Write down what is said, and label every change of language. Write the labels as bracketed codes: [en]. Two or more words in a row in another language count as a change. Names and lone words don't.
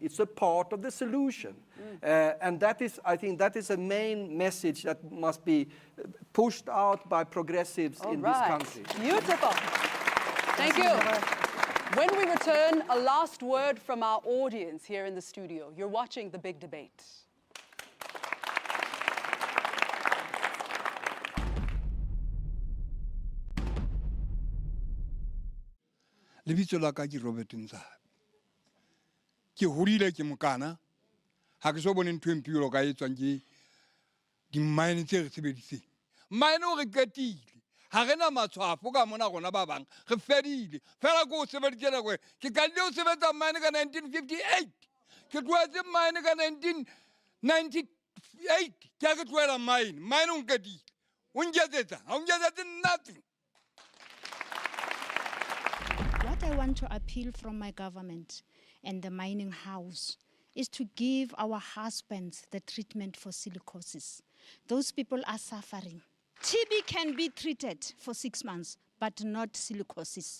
[en] It's a part of the solution. And that is, I think, that is a main message that must be pushed out by progressives in this country. Beautiful. Thank you. When we return, a last word from our audience here in the studio. You're watching The Big Debate. [st] Lebitso la ka ke Robert Nzabe. Ke hodile ke mokana. Ha ke so bone ntho e mpiro ka etswang ke di-mine tse re sebeditseng. Mine o re qetile. Ha re na matshwafo ka mona rona ba bang. Re fedile. Fela ko o sebeditse nako e. Ke qadile ho sebetsa mine ka 1958. Ke tlohetse mine ka 1998. Ke a ke tlohela mine. Mine o nqetile. O nketsetsa. Ha o nketsetse nothing. [en] What I want to appeal from my government and the mining house is to give our husbands the treatment for silicosis. Those people are suffering. TB can be treated for 6 months, but not silicosis.